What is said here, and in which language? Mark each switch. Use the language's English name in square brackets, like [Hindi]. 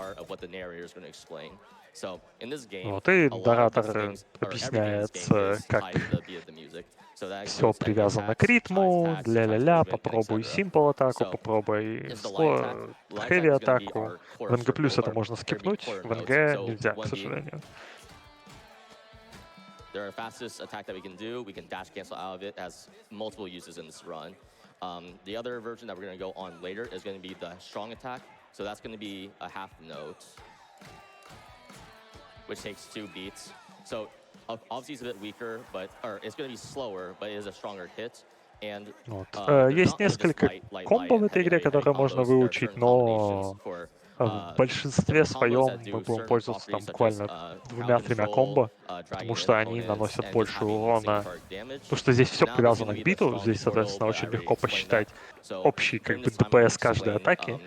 [Russian] Вот, и наратор объясняет, как все привязано к ритму, ля-ля-ля, попробуй simple атаку, попробуй heavy атаку. В НГ плюс это можно скипнуть, в НГ нельзя, к сожалению. [English] The fastest attack that we can do, we can dash cancel out of it, has multiple uses in this run. The other version that we're going to go on later is going to be the strong attack. So that's going to be a half note, which takes 2 beats. So obviously it's a bit weaker, or it's going to be slower, but it is a stronger hit. [Russian] Вот. Есть несколько комбо в этой игре, которые можно выучить, но в большинстве своем мы будем пользоваться там буквально 2-3 комбо, потому что они наносят больше урона. Потому что здесь все привязано к биту, здесь, соответственно, очень легко посчитать общий как бы ДПС каждой атаки.